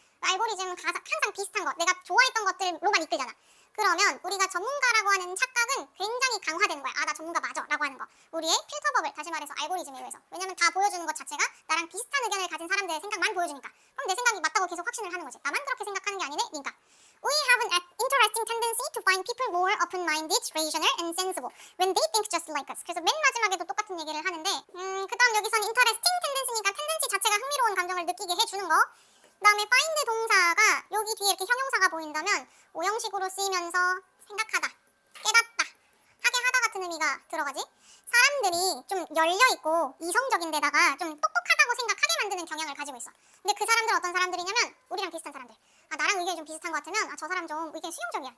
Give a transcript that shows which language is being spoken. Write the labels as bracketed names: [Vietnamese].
[Korean] 알고리즘은 항상 비슷한 것, 내가 좋아했던 것들로만 이끌잖아. 그러면 우리가 전문가라고 하는 착각은 굉장히 강화되는 거야. 아, 나 전문가 맞아 라고 하는 거. 우리의 필터 버블, 다시 말해서 알고리즘에 의해서. 왜냐면 다 보여주는 것 자체가 나랑 비슷한 의견을 가진 사람들의 생각만 보여주니까. 그럼 내 생각이 맞다고 계속 확신을 하는 거지. 나만 그렇게 생각하는 게 아니네? [English] 그러니까 We have an interesting tendency to find people more open-minded, rational, and sensible when they think just like us. [Korean] 그래서 맨 마지막에도 똑같은 얘기를 하는데 그 다음 여기서는 interesting tendency니까 텐덴시 자체가 흥미로운 감정을 느끼게 해주는 거. 그 다음에 find 동사가 여기 뒤에 이렇게 형용사가 보인다면 오형식으로 쓰이면서 생각하다, 깨닫다, 하게 하다 같은 의미가 들어가지. 사람들이 좀 열려있고 이성적인 데다가 좀 똑똑하다고 생각하게 만드는 경향을 가지고 있어. 근데 그 사람들은 어떤 사람들이냐면 우리랑 비슷한 사람들. 아, 나랑 의견이 좀 비슷한 것 같으면 아, 저 사람 좀 의견 수용적이야.